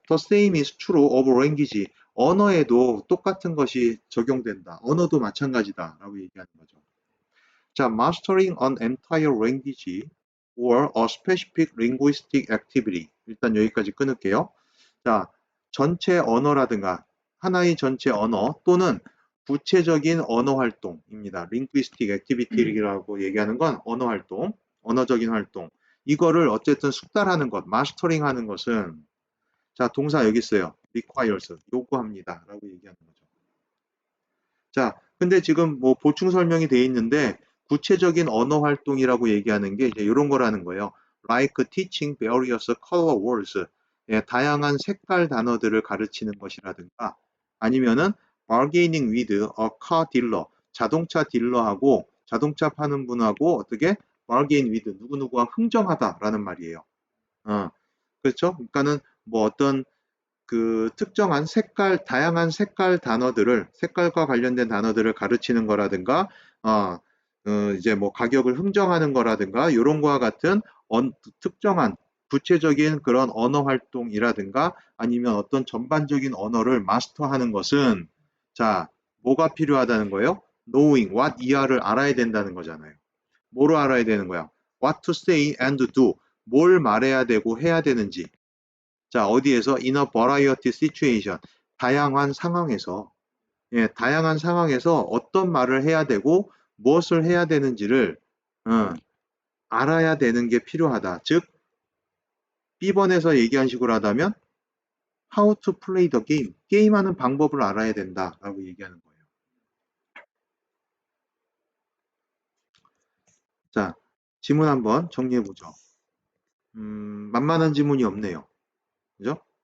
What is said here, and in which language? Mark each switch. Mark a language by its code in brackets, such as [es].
[en] The same is true of language. [ko] 언어에도 똑같은 것이 적용된다. 언어도 마찬가지다라고 얘기하는 거죠. [en] 자, mastering an entire language or a specific linguistic activity. [ko] 일단 여기까지 끊을게요. 자, 전체 언어라든가 하나의 전체 언어 또는 구체적인 언어 활동입니다. linguistic activity라고 얘기하는 건 언어 활동, 언어적인 활동. 이거를 어쨌든 숙달하는 것, 마스터링 하는 것은 자, 동사 여기 있어요. requires, 요구합니다. 라고 얘기하는 거죠. 자, 근데 지금 뭐 보충 설명이 돼 있는데 구체적인 언어 활동이라고 얘기하는 게 이제 이런 거라는 거예요. [en] Like teaching various color words. [ko] 다양한 색깔 단어들을 가르치는 것이라든가 아니면은 [en] bargaining with a car dealer. [ko] 자동차 딜러하고 자동차 파는 분하고 어떻게 [en] bargain with [ko] 누구누구와 흥정하다라는 말이에요. 어, 그렇죠? 그러니까는 뭐 어떤 그 특정한 다양한 색깔과 관련된 단어들을 가르치는 거라든가, 어, 이제 뭐 가격을 흥정하는 거라든가, 이런 거와 같은 특정한 구체적인 그런 언어 활동이라든가 아니면 어떤 전반적인 언어를 마스터하는 것은 자, 뭐가 필요하다는 거예요? [en] knowing, what, [ko] 이하를 알아야 된다는 거잖아요. 뭐로 알아야 되는 거야? [en] what to say and do. [ko] 뭘 말해야 되고 해야 되는지. 자, 어디에서? [en] in a variety situation. [ko] 다양한 상황에서, 다양한 상황에서 어떤 말을 해야 되고 무엇을 해야 되는지를 어, 알아야 되는 게 필요하다. 즉, B번에서 얘기한 식으로 하다면 [en] how to play the game. [ko] 게임하는 방법을 알아야 된다라고 얘기하는 거예요. 자, 지문 한번 정리해 보죠. 만만한 지문이 없네요. 그죠?